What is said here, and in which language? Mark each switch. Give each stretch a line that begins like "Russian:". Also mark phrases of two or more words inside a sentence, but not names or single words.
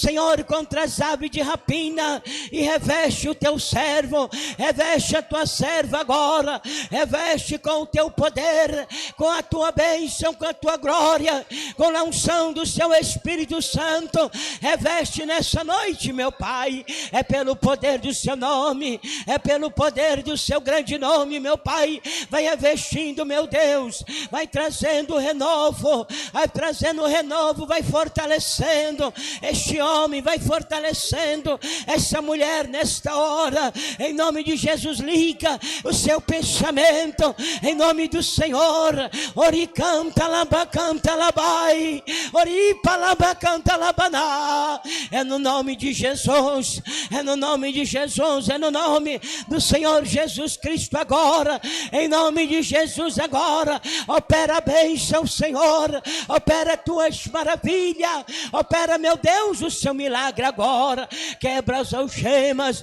Portuguese: Senhor, contra as aves de rapina, e reveste o teu servo, reveste a tua serva agora, reveste com o teu poder, com a tua bênção, com a tua glória, com a unção do seu Espírito Santo, reveste nessa noite, meu Pai, é pelo poder do seu nome, é pelo poder do seu grande nome, meu Pai, vai revestindo, meu Deus, vai trazendo renovo, vai fortalecendo este homem, vai fortalecendo essa mulher nesta hora, em nome de Jesus, liga o seu pensamento, em nome do Senhor, oricanta labacanta labai, oripa labacanta labaná, é no nome de Jesus, é no nome de Jesus, é no nome do Senhor Jesus Cristo agora, em nome de Jesus agora, opera a bênção, Senhor, opera as tuas maravilhas, opera, meu Deus, o seu milagre agora, quebra as algemas,